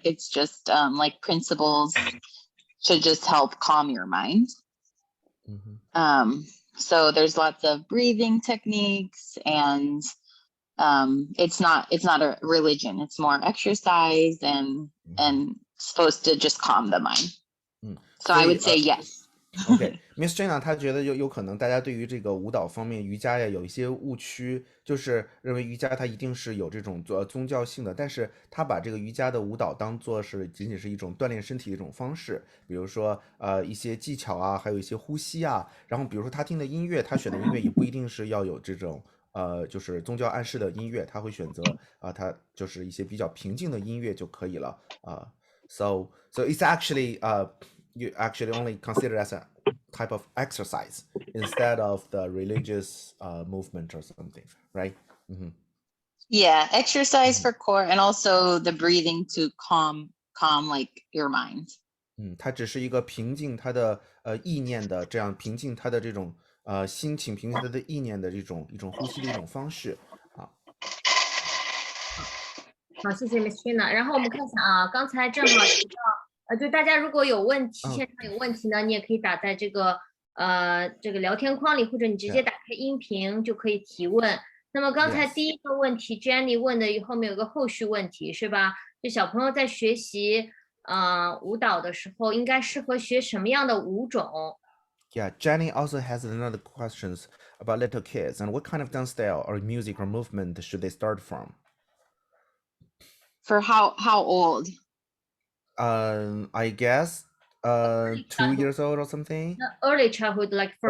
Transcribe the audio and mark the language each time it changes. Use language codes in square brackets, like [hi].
[en] It's just like principles to just help calm your mind. So there's lots of breathing techniques, and it's not a religion. It's more exercise and supposed to just calm the mind. So I would say yes. [zh] OK, Miss Shaina 她觉得有可能大家对于这个舞蹈方面瑜伽呀有一些误区，就是认为瑜伽它一定是有这种宗教性的，但是她把这个瑜伽的舞蹈当做是仅仅是一种锻炼身体的一种方式，比如说一些技巧还有一些呼吸然后比如说她听的音乐，她选的音乐也不一定是要有这种就是宗教暗示的音乐，她会选择她就是一些比较平静的音乐就可以了 [en] So it's actually you actually only consider as a type of exercise instead of the religious movement or something, right? Yeah, exercise for core and also the breathing to calm like your mind. [zh] 它只是一个平静它的意念的，这样平静它的这种心情，平静它的意念的一种呼吸的一种方式好，谢谢 Miss Shaina。然后我们看一下刚才正好提到就大家如果有问题，线上有问题呢，你也可以打在这个聊天框里，或者你直接打开音频就可以提问。那么刚才第一个问题 Jenny 问的后面有个后续问题是吧？就小朋友在学习舞蹈的时候应该适合学什么样的舞种 [en] ？Yeah, Jenny also has another questions about little kids and what kind of dance style or music or movement should they start from? For how old? I guess 2 years old or something. Early childhood, like from